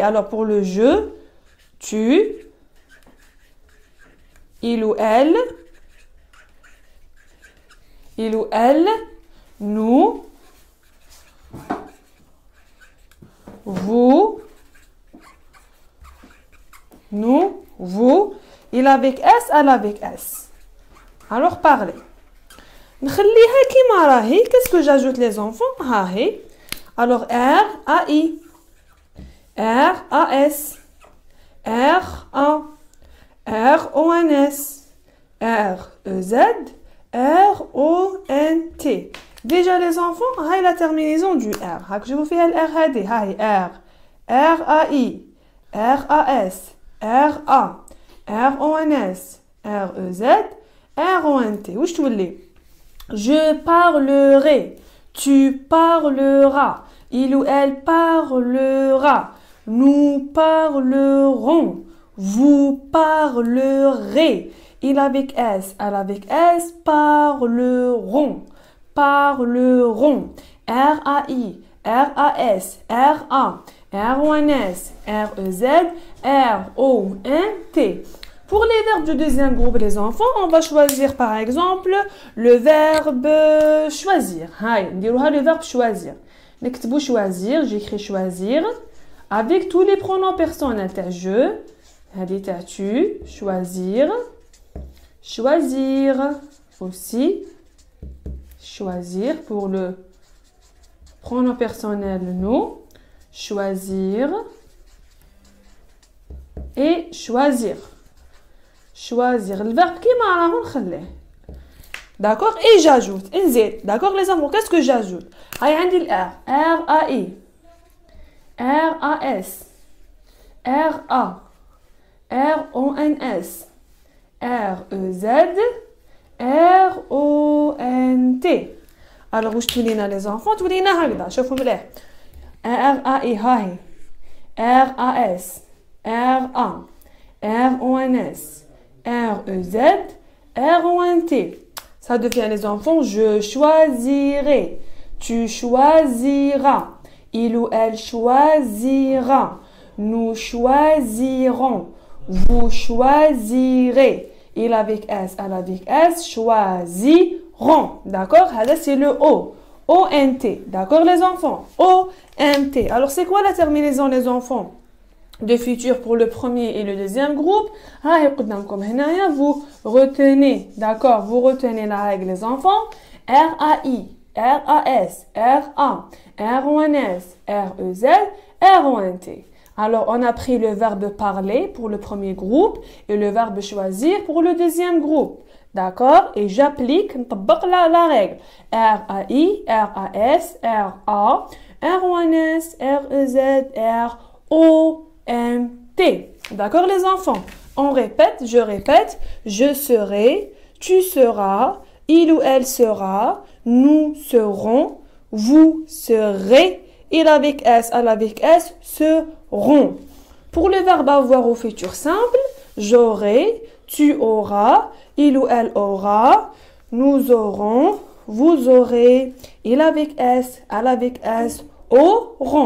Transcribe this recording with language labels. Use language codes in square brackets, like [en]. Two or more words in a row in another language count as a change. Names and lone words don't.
[fr] Alors, pour le je, tu, il ou elle, nous, vous, nous, vous, il avec S, elle avec S. Alors, parlez. [ar] نخليها كيما راهي. [fr] Qu'est-ce que j'ajoute les enfants? [ar] ها هي. [fr] Alors R A I R A S R A R O N S R E Z R O N T. Déjà les enfants, هاي la terminaison du R. هاك je vous fais le R هادي. هاي R R A I R A S R A R O N S R E Z R O N T. [ar] واش تولي؟ [fr] Je parlerai. Tu parleras. Il ou elle parlera. Nous parlerons. Vous parlerez. Il avec S, elle avec S, parleront. Parleront. R-A-I, R-A-S, R-A, R-O-N-S, R-E-Z, R-O-N-T. Pour les verbes du deuxième groupe, les enfants, on va choisir par exemple le verbe choisir. Le verbe choisir. نكتبوا choisir, j'écris choisir avec tous les pronoms personnels. T'as je, t'as tu, choisir, choisir aussi, choisir pour le pronom personnel nous, choisir et choisir. Choisir le verbe qui m'a rencontré. D'accord? Et j'ajoute. D'accord les enfants? Qu'est-ce que j'ajoute? Aïe, R. R-A-I. R-A-S. R-A. R-O-N-S. R-E-Z. R-O-N-T. Alors, où je تولينا les enfants? [ar] تولينا هكذا. شوفوا مليح. [fr] R-A-I. هاي. R-A-S. R-A. R-O-N-S. R-E-Z. R-O-N-T. Ça devient les enfants, je choisirai, tu choisiras, il ou elle choisira, nous choisirons, vous choisirez, il avec S, elle avec S, choisiront. D'accord? C'est le O. O-N-T. D'accord les enfants? O-N-T. Alors c'est quoi la terminaison les enfants? De futur pour le premier et le deuxième groupe. Vous retenez, d'accord, vous retenez la règle les enfants. R-A-I, R-A-S, R-A, R-O-N-S, R-E-Z, R-O-N-T. Alors, on a pris le verbe parler pour le premier groupe et le verbe choisir pour le deuxième groupe. D'accord? Et j'applique la règle. R-A-I, R-A-S, R-A, R-O-N-S, R-E-Z, R-O-N-T. D'accord les enfants? On répète, je répète. Je serai, tu seras, il ou elle sera, nous serons, vous serez, il avec S, elle avec S, seront. Pour le verbe avoir au futur simple, j'aurai, tu auras, il ou elle aura, nous aurons, vous aurez, il avec S, elle avec S, auront.